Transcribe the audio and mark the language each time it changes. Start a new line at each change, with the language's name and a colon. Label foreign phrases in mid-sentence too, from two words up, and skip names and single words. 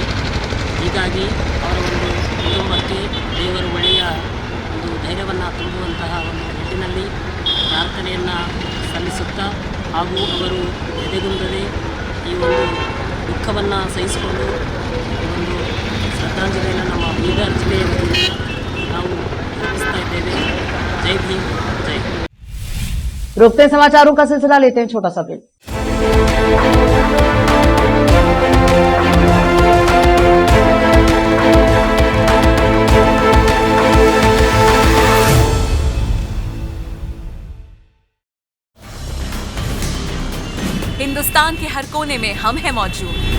Kannada: ಹೀಗಾಗಿ ಅವರ ಒಂದು ಕುಟುಂಬಕ್ಕೆ ದೇವರು ಒಳ್ಳೆಯ ಒಂದು ಧೈರ್ಯವನ್ನು ತುಂಬುವಂತಹ ಒಂದು ನಿಟ್ಟಿನಲ್ಲಿ ಪ್ರಾರ್ಥನೆಯನ್ನು ಸಲ್ಲಿಸುತ್ತಾ ಹಾಗೂ ಅವರು ಎದೆಗುಂದದೆ ಈ ಒಂದು ದುಃಖವನ್ನು ಸಹಿಸಿಕೊಂಡು ಈ ಒಂದು ಶ್ರದ್ಧಾಂಜಲಿಯನ್ನು ನಮ್ಮ ಬೀದರ್ ಜಿಲ್ಲೆಯ ವತಿಯಿಂದ ನಾವು ಅರ್ಪಿಸ್ತಾ ಇದ್ದೇವೆ. ಜೈ ಭೀಮ್, ಜೈ ಹಿಂದ್.
Hindi: रोकते हैं समाचारों का सिलसिला, लेते हैं छोटा सा ब्रेक। हिंदुस्तान के हर कोने में हम हैं मौजूद।